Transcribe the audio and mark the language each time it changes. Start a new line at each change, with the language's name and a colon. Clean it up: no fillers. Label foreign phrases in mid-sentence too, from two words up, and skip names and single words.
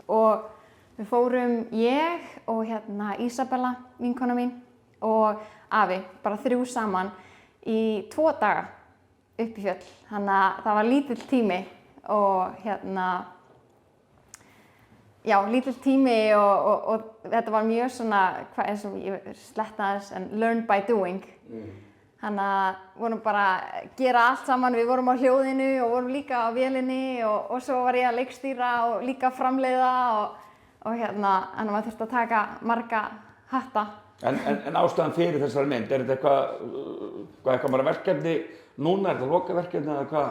Icelandic: Og við fórum ég og Ísabella, vinkona mín, og afi, bara 3 saman í 2 daga upp í fjöll. Þannig að það var lítill tími. Og lítill tími og þetta var mjög svona, eins og ég sletta þess,
English: learn by doing.
Icelandic: Þannig að vorum bara að gera allt saman, við vorum á hljóðinu og vorum líka á vélinni og svo var ég að leikstýra og líka framleiða og þannig að maður þurfti að taka marga hatta. En ástæðan fyrir þessari mynd, er þetta eitthvað bara verkefni núna, er þetta lokaverkefni eða hvað?